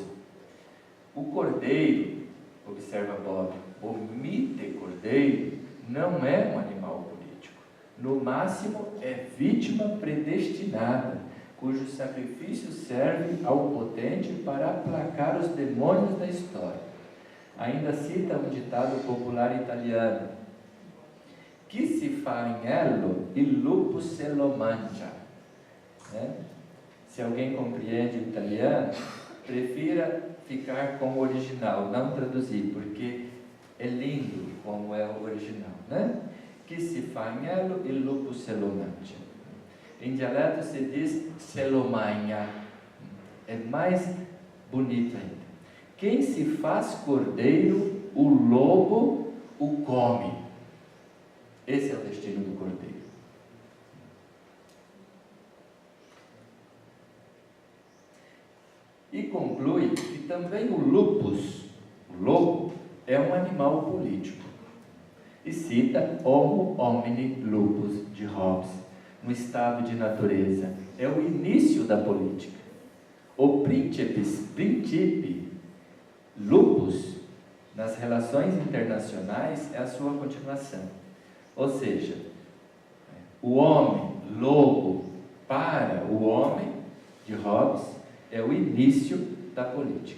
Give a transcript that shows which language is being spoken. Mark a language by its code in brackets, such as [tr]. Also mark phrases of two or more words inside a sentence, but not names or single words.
[pt] O cordeiro, observa Bobbio, o mite cordeiro não é um animal político. No máximo, é vítima predestinada, cujo sacrifício serve ao potente para aplacar os demônios da história. Ainda cita um ditado popular italiano: [it] "Chi si fa agnello, il lupo se lo mangia." [pt] Se alguém compreende o italiano, prefira ficar com o original, não traduzir, porque é lindo como é o original, né? [it] "Chi si fa agnello, il lupo se lo mangia." [pt] Em dialeto se diz [it] "se lo mangia." [pt] É mais bonito ainda. Quem se faz cordeiro, o lobo o come. Esse é o destino do cordeiro. E conclui que também o lupus, o lobo, é um animal político. E cita [la] Homo homini lupus, [pt] de Hobbes, no estado de natureza. É o início da política. O [la] principe lupus, [pt] nas relações internacionais, é a sua continuação. Ou seja, o homem lobo para o homem, de Hobbes, é o início da política.